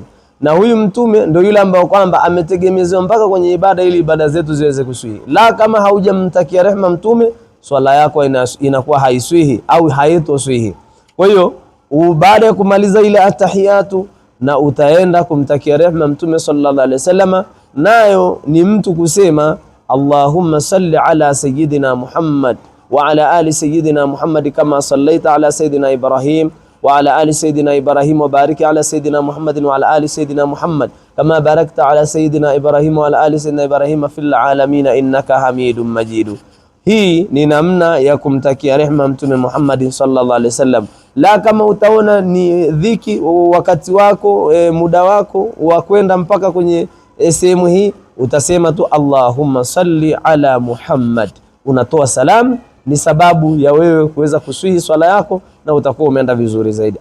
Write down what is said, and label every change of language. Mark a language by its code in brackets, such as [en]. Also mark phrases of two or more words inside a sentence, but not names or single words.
[sw] Na huyu mtume ndio yule ambao kwamba ametegemezwa mpaka kwenye ibada ili ibada zetu ziweze kuswihi. La, kama haujamtakia rehema mtume, swala yako inakuwa haiswihi au haitoswihi. Kwa hiyo baada ya kumaliza ile atahiyatu, na utaenda kumtakia rehema mtume [ar] صلى الله عليه وسلم, [sw] nayo ni mtu kusema [ar] اللهم صل على سيدنا محمد وعلى آل سيدنا محمد كما صليت على سيدنا إبراهيم وعلى آل سيدنا إبراهيم وبارك على سيدنا محمد وعلى آل سيدنا محمد كما باركت على سيدنا إبراهيم وعلى آل سيدنا إبراهيم في العالمين إنك حميد مجيد. [sw] Hii ni namna ya kumtakia rehema mtume Muhammad [ar] صلى الله عليه وسلم. [sw] La, kama utaona ni dhiki wakati wako muda wako wa kwenda mpaka kwenye sehemu hii, utasema tu [ar] اللهم صل على محمد, [sw] unatoa salamu, ni sababu ya wewe kuweza kuswihi swala yako na utakuwa umeenda vizuri zaidi.